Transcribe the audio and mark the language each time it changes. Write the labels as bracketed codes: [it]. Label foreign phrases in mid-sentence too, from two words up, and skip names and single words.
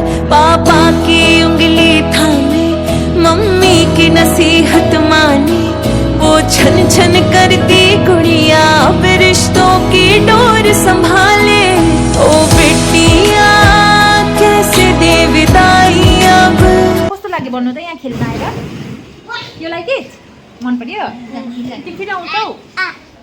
[hi] पापा की उंगली थामे, मम्मी की नसीहत माने, वो छन छन करती गुड़िया अब रिश्तों की डोर संभाले। ओ बेटिया कैसे दे विदाई अब। [ne] कस्तो लाग्यो बन्नु त यहाँ खेल्न आएर? [en] You like it? [ne] मन पर्यो? तिमी फेरि आउँछौ?